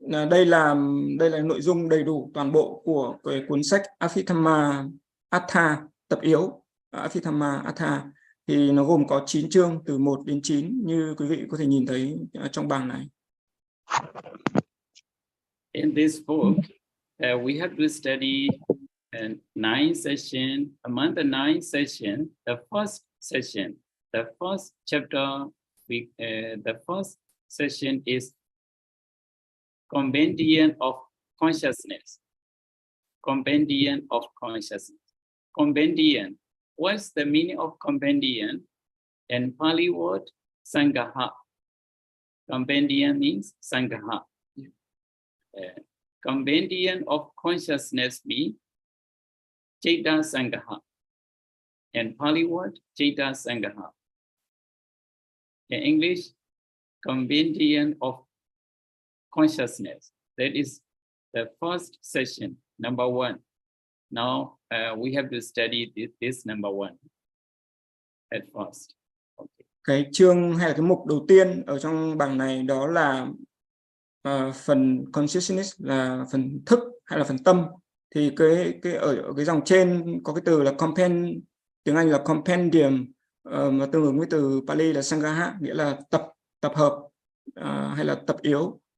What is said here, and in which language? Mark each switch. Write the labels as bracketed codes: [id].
[vi] Đây là nội dung đầy đủ toàn bộ của cái cuốn sách Abhidhamma Atha tập yếu. Abhidhamma Atha thì nó gồm có 9 chương từ 1 đến 9 như quý vị có thể nhìn thấy trong bảng này. [en] In this book, we have to study 9 session. Among the 9 session, the first session, the first chapter, the first session is Compendium of Consciousness. Compendium of Consciousness. Compendium. What's the meaning of compendium? And Pali word Sangaha. Compendium means Sangaha. Compendium of consciousness means Chaita Sangaha. And Pali word Chaita Sangaha. In English, compendium of consciousness. That is the first session, number 1. Now we have to study this number 1 at first. Okay. [vi] Cái chương hay là cái mục đầu tiên ở trong bảng này đó là phần consciousness, là phần thức hay là phần tâm. Thì cái ở cái dòng trên có cái từ là tiếng Anh là compendium, mà tương ứng với từ Pali là Sangaha, nghĩa là tập hợp hay là tập yếu.